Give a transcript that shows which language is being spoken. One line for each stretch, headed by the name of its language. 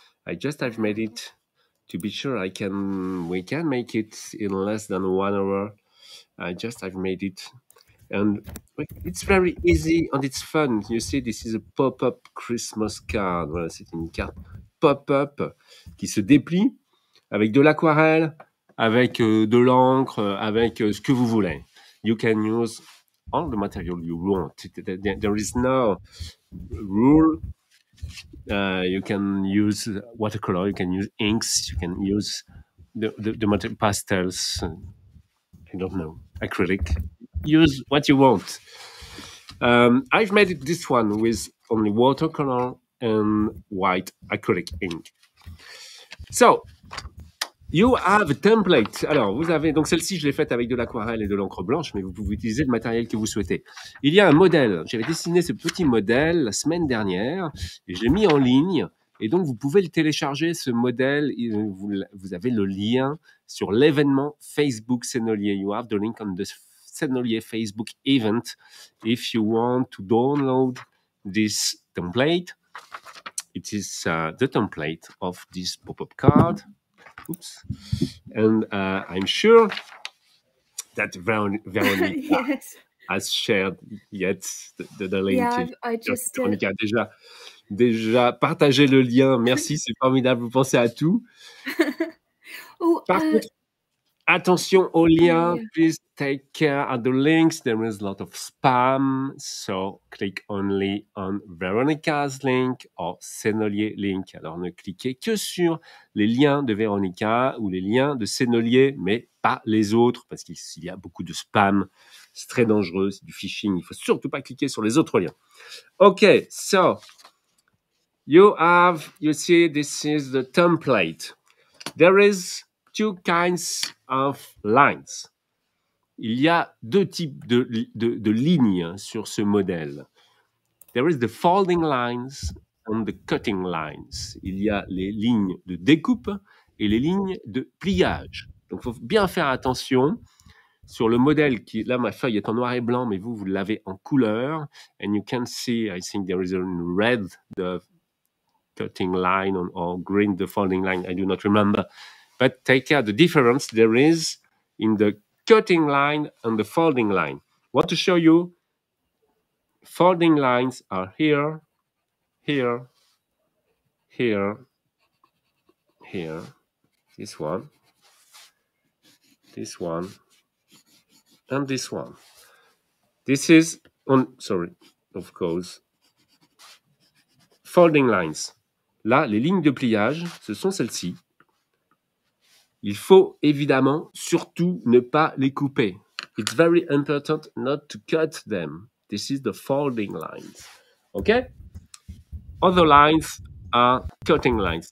English: I've made it to be sure we can make it in less than 1 hour. I've made it. And it's very easy and it's fun. You see, this is a pop-up Christmas card.
French: Voilà, c'est une carte pop-up qui se déplie avec de l'aquarelle, avec de l'encre, avec ce que vous voulez.
English: You can use all the material you want. There is no rule. You can use watercolor, you can use inks, you can use the material pastels. I don't know, acrylic. Use what you want. I've made it this one with only watercolor and white acrylic ink. So, you have a template.
French: Alors, vous avez, donc celle-ci, je l'ai faite avec de l'aquarelle et de l'encre blanche, mais vous pouvez utiliser le matériel que vous souhaitez. Il y a un modèle. J'avais dessiné ce petit modèle la semaine dernière et je l'ai mis en ligne. Et donc, vous pouvez le télécharger, ce modèle. Vous avez le lien sur l'événement Facebook Sennelier.
English: You have the link on the Sennelier Facebook event if you want to download this template. It is the template of this pop-up card. Oops. And I'm sure that Veronica Yes. has shared yet the link. Yeah, I just did.
French: Veronica a déjà partagé le lien. Merci, c'est formidable. Vous pensez à tout. Par contre, attention aux liens.
English: Yeah. Please take care of the links. There is a lot of spam. So click only on Veronica's link or Sennelier link.
French: Alors ne cliquez que sur les liens de Véronica ou les liens de Sennelier, mais pas les autres parce qu'il y a beaucoup de spam. C'est très dangereux, c'est du phishing. Il ne faut surtout pas cliquer sur les autres liens.
English: Okay, so you see, this is the template. There is two kinds of lines.
French: Il y a deux types de lignes sur ce modèle.
English: There is the folding lines and the cutting lines.
French: Il y a les lignes de découpe et les lignes de pliage. Donc, il faut bien faire attention sur le modèle qui, là, ma feuille est en noir et blanc, mais vous l'avez en couleur.
English: And you can see, I think there is a red, the cutting line or green, the folding line. I do not remember. But take care the difference there is in the cutting line and the folding line. I want to show you folding lines are here, here, here, here, this one, and this one. This is, of course, folding lines.
French: Là, les lignes de pliage, ce sont celles-ci. Il faut évidemment surtout ne pas les couper.
English: It's very important not to cut them. This is the folding lines. Okay? Other lines are cutting lines.